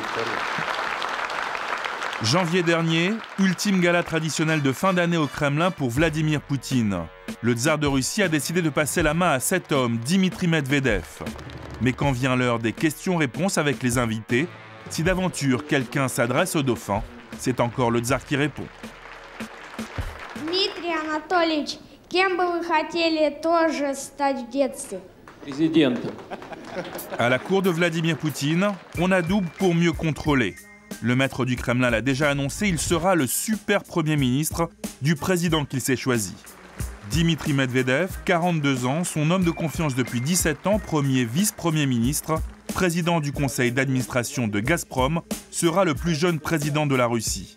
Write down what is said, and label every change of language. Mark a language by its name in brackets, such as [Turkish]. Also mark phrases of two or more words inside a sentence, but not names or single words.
[French] Janvier dernier, ultime gala traditionnel de fin d'année au Kremlin pour Vladimir Poutine. Le tsar de Russie a décidé de passer la main à cet homme, Dimitri Medvedev. Mais quand vient l'heure des questions-réponses avec les invités, si d'aventure quelqu'un s'adresse au dauphin, c'est encore le tsar qui répond. [Russian] Dmitri Anatolievich, кем бы вы хотели тоже стать в детстве? Президентом. [French] À la cour de Vladimir Poutine, on adoube pour mieux contrôler. Le maître du Kremlin l'a déjà annoncé, il sera le super Premier ministre du président qu'il s'est choisi. Dimitri Medvedev, 42 ans, son homme de confiance depuis 17 ans, premier vice-premier ministre, président du conseil d'administration de Gazprom, sera le plus jeune président de la Russie.